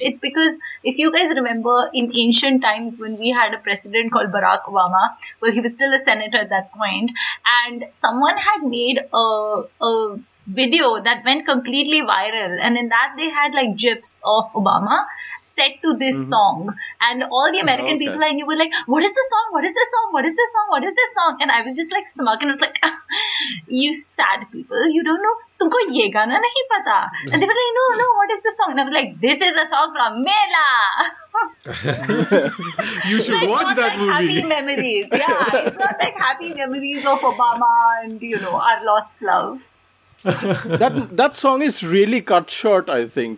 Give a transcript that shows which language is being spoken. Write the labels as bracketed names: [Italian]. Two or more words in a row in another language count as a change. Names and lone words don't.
[English] It's because if you guys remember in ancient times when we had a president called Barack Obama, well, he was still a senator at that point, and someone had made a video that went completely viral, and in that they had like gifs of Obama set to this song, and all the American people I knew were like, what is this song? What is this song? What is this song? What is this song? And I was just like smirking. I was like, you sad people, you don't know, [Hindi] तुमको ये गाना नहीं पता. [English] And they were like, no, what is this song? And I was like, this is a song from Mela. You should watch that movie. Happy memories. Yeah, it's not like happy memories of Obama and, our lost love. that song is really cut short, I think.